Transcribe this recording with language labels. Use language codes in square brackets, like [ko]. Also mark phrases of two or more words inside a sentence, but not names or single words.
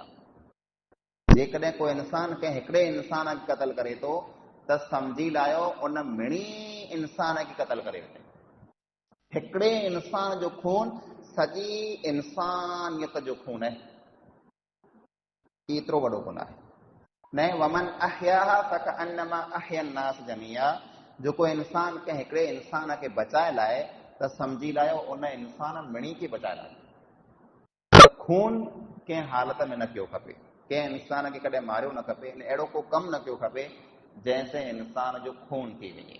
[sd] जेकॾहिं कोई इंसान कंहिं हिकिड़े इंसान खे क़त्ल करे थो त सम्झी लायो उन मिणी इंसान खे क़त्ल करे वठे. हिकिड़े इंसान जो खून सॼी इंसानियत जो खून आहे. एतिरो वॾो गुनाह आहे. [ar] ن ومن أحياها فكأنما أحيا الناس جميعا. [sd] जो कोई इंसान कंहिं हिकिड़े इंसान खे बचाए लाइ त सम्झी लायो उन इंसान मिणी खे बचाए लाइ. खून कंहिं हालत में न कयो खपे, कंहिं इंसान खे कॾहिं मारियो न खपे, अहिड़ो को कमु न कयो खपे जंहिंसे इंसान जो खून थी वञे.